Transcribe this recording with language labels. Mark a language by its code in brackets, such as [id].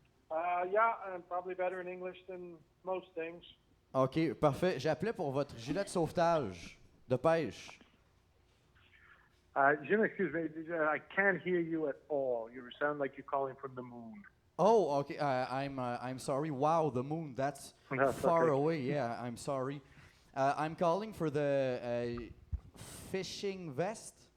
[en] Yeah, I'm probably better in English than most things. [fr] OK, parfait. J'appelais pour votre gilet de sauvetage de pêche. [en] Jim, excuse me, I can't hear you at all. You sound like you're calling from the moon. Oh, okay. I'm sorry. Wow, the moon. That's That's far okay. away. Yeah, I'm sorry. I'm calling for the fishing vest.